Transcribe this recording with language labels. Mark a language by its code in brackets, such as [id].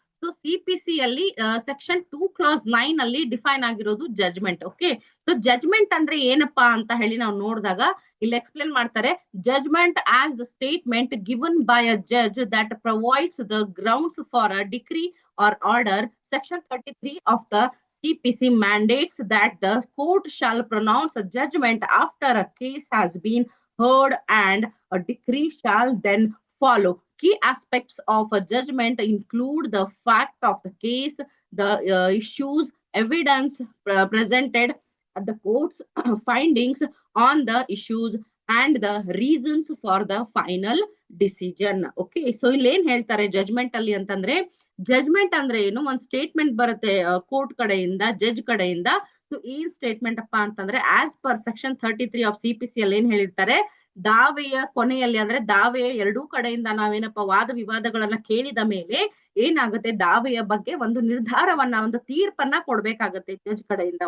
[kn] So CPC ಅಲ್ಲಿ section 2 class 9 ಅಲ್ಲಿ define ಆಗಿರೋದು ಜಡ್ಜ್ಮೆಂಟ್. [en] okay, so [kn] ಜಡ್ಜ್ಮೆಂಟ್ ಅಂದ್ರೆ ಏನಪ್ಪಾ ಅಂತ ಹೇಳಿ ನಾವು ನೋಡಿದಾಗ ಇಲ್ಲಿ ಎಕ್ಸ್ಪ್ಲೇನ್ ಮಾಡ್ತಾರೆ, [en] Judgment as the statement given by a judge that provides the grounds for a decree or order. Section 33 of the CPC mandates that the court shall pronounce a judgment after a case has been heard and a decree shall then follow. Key aspects of a judgment include the fact of the case, the issues, evidence presented, the court's findings on the issues, and the reasons for the final decision. [kn] Okay, so ಇಲ್ಲಿ ಏನ್ ಹೇಳ್ತಾರೆ judgment ಅಲ್ಲಿ ಅಂತಂದ್ರೆ, judgment ಅಂದ್ರೆ ಏನು, ಒಂದ್ statement ಬರುತ್ತೆ court ಕಡೆಯಿಂದ, ಜಡ್ಜ್ ಕಡೆಯಿಂದ. ಸೊ ಏನ್ ಸ್ಟೇಟ್ಮೆಂಟ್ ಅಪ್ಪ ಅಂತಂದ್ರೆ, [en] as per section 33 of CPC [kn] ಅಲ್ಲಿ ಏನ್ ಹೇಳಿರ್ತಾರೆ, ದಾವೆಯ ಕೊನೆಯಲ್ಲಿ ಅಂದ್ರೆ ದಾವೆಯ ಎರಡೂ ಕಡೆಯಿಂದ ನಾವೇನಪ್ಪ ವಾದ ವಿವಾದಗಳನ್ನ ಕೇಳಿದ ಮೇಲೆ ಏನಾಗುತ್ತೆ, ದಾವೆಯ ಬಗ್ಗೆ ಒಂದು ನಿರ್ಧಾರವನ್ನ, ಒಂದು ತೀರ್ಪನ್ನ ಕೊಡ್ಬೇಕಾಗತ್ತೆ ಜಡ್ಜ್ ಕಡೆಯಿಂದ.